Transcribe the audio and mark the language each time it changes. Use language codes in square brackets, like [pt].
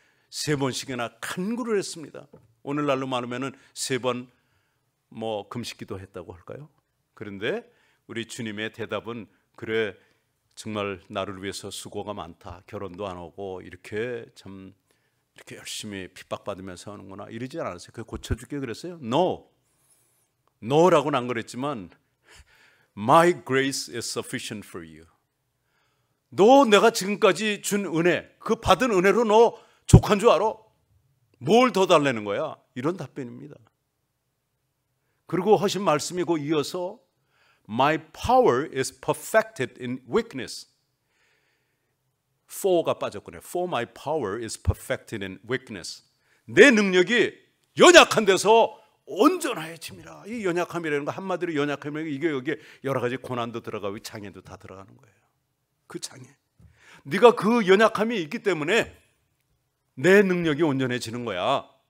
[ko] 3번씩이나 간구를 했습니다. 오늘날로 말하면은 3번 금식기도 했다고 할까요? 그런데 우리 주님의 대답은, 그래 정말 나를 위해서 수고가 많다. 결혼도 안 하고 이렇게 참 이렇게 열심히 핍박받으면서 하는구나, 이러지 않았어요. 그걸 고쳐줄게 그랬어요? No라고는 안 그랬지만 [en] My grace is sufficient for you. [ko] 너 내가 지금까지 준 은혜, 그 받은 은혜로 너 족한 줄 알아? 뭘 더 달라는 거야? 이런 답변입니다. 그리고 하신 말씀이고 이어서 [en] My power is perfected in weakness. [ko] for가 빠졌군요. [en] For my power is perfected in weakness. [ko] 내 능력이 연약한 데서 온전하여짐이라. 이 연약함이라는 거, 한마디로 연약함이라는 게 이게 여기에 여러 가지 고난도 들어가고 장애도 다 들어가는 거예요. 그 장애, 네가 그 연약함이 있기 때문에 내 능력이 온전해지는 거야.